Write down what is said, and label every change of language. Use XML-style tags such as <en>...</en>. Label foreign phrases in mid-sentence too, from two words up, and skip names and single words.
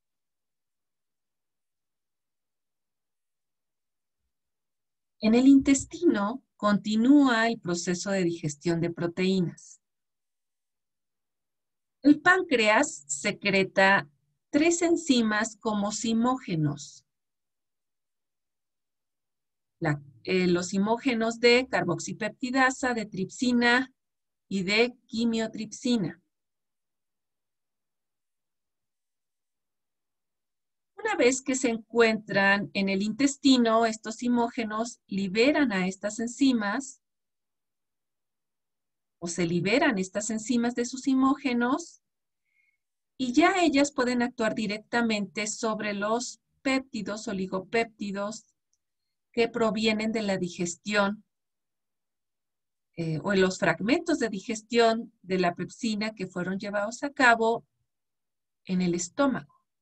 <es>En el intestino continúa el proceso de digestión de proteínas. El páncreas secreta 3 enzimas como zimógenos. Los zimógenos de carboxipeptidasa, de tripsina y de quimiotripsina. Una vez que se encuentran en el intestino, estos zimógenos liberan a estas enzimas, o se liberan estas enzimas de sus zimógenos, y ya ellas pueden actuar directamente sobre los péptidos, oligopéptidos, que provienen de la digestión o en los fragmentos de digestión de la pepsina que fueron llevados a cabo en el estómago.</es>